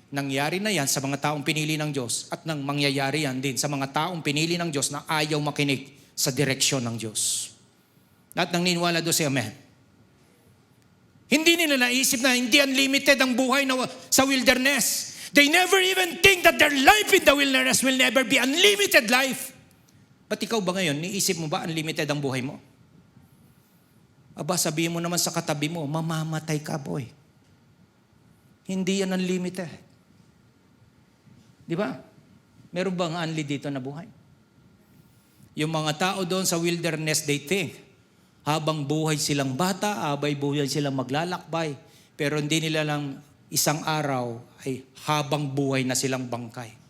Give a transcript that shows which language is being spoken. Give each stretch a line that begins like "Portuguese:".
Filipino: Nangyari na yan sa mga taong pinili ng Diyos at nang mangyayari yan din sa mga taong pinili ng Diyos na ayaw makinig sa direksyon ng Diyos. Lahat ng niniwala doon sa Amen. Hindi nila naisip na hindi unlimited ang buhay sa wilderness.
English: They never even think that their life in the wilderness will never be unlimited life.
Filipino: Ba't ikaw ba ngayon, niisip mo ba unlimited ang buhay mo? Aba, sabihin mo naman sa katabi mo, mamamatay ka, boy. Hindi yan unlimited. Di ba? Meron bang unli dito na buhay? Yung mga tao doon sa wilderness,
English: they think,
Filipino: habang buhay silang bata, habang buhay silang maglalakbay, pero hindi nila lang isang araw ay habang buhay na silang bangkay.